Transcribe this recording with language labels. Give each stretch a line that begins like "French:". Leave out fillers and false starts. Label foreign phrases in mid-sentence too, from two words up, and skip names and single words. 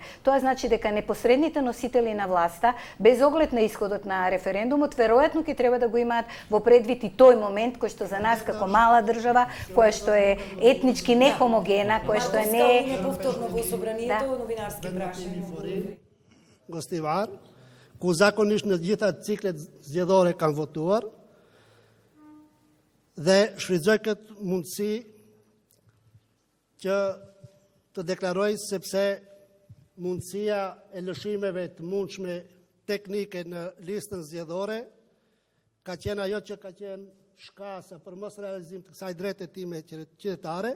Macedonian: Тоа значи дека непосредните носители на власта, без оглед на исходот на референдумот, веројатно ќе треба да го имаат во предвид и тој момент кој што за нас како мала држава, која што е етнички нехомогена, која што не е повторно во собранието новинарски прашања. Гостивар,
Albanian: ku zakonisht në gjitha ciklet zgjedhore kanë votuar dhe shfrytëzoj këtë mundësi që të deklaroj sepse mundësia e lëshimeve të mundshme teknike në listën zgjedhore ka qenë ajo që ka qenë shkasa për mos realizim të kësaj drejte time qytetare.